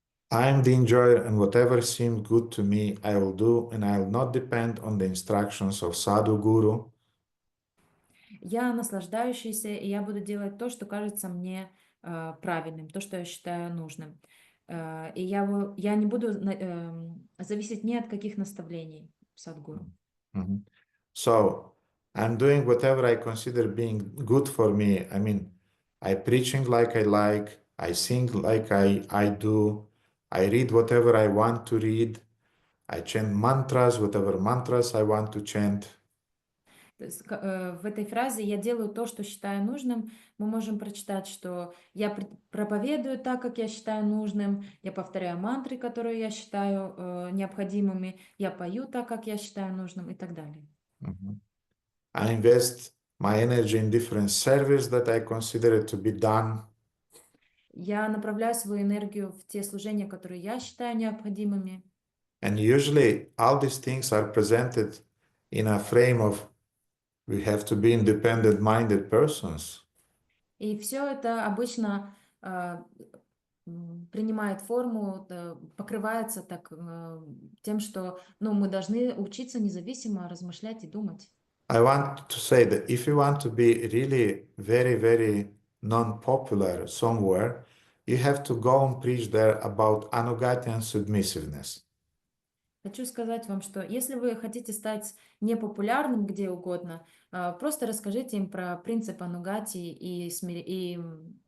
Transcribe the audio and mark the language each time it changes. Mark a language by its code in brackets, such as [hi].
[en] I am the enjoyer, and whatever seems good to me, I will do, and I will not depend on the instructions of sadhu guru. [ru] Я наслаждающийся, и я буду делать то, что кажется мне правильным, то, что я считаю нужным. И я не буду зависеть ни от каких наставлений садгуру. [en] So I'm doing whatever I consider being good for me. I mean, I preaching like I like, I sing like I do, I read whatever I want to read, I chant mantras, whatever mantras I want to chant. [ru] То есть, в этой фразе «я делаю то, что считаю нужным» мы можем прочитать, что я проповедую так, как я считаю нужным, я повторяю мантры, которые я считаю необходимыми, я пою так, как я считаю нужным и так далее. [en] I invest my energy in different service that I consider it to be done. [ru] Я направляю свою энергию в те служения, которые я считаю необходимыми. [en] And usually all these things are presented in a frame of we have to be independent-minded persons. [ru] И все это обычно принимает форму, покрывается так тем, что мы должны учиться независимо размышлять и думать. [en] I want to say that if you want to be really very, very non-popular somewhere, you have to go and preach there about ānugatya and submissiveness. [ru] Хочу сказать вам, что если вы хотите стать непопулярным где угодно, просто расскажите им про принцип анугати и смирения.